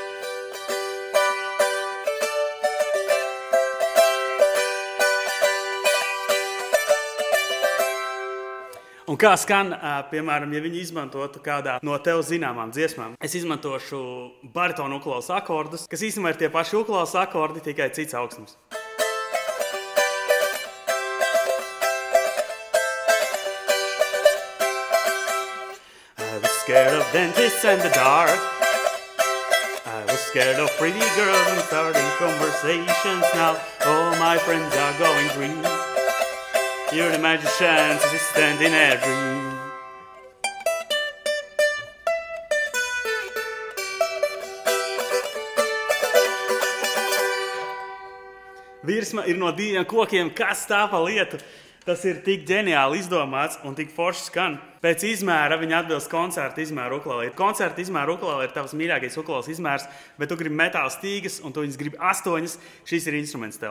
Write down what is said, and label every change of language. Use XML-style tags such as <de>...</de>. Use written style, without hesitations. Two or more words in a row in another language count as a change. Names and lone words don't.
<lv>Un kā skan, piemēram, ja viņi izmantotu kādā no tev zināmām dziesmām? Es izmantošu baritonu ukuleles akordus, kas īstenībā ir tie paši ukuleles akordi, tikai cits augstums.</lv> <en>Scared of dentists and the dark. I was scared of pretty girls and starting conversations. Now all my friends are going green. You're the magician's assistant in a dream.</en> <lv>Virsma ir no 2 kokiem, kas tā pa lietu. Tas ir tik ģeniāli izdomāts un tik forši skan. Pēc izmēra viņa atbilst koncerta izmēra ukulelei. Koncerta izmēra ukulele ir tavs mīļākais ukuleles izmērs, bet tu gribi metāla stīgas un tu viņas gribi 8, šis ir instruments tev.</lv>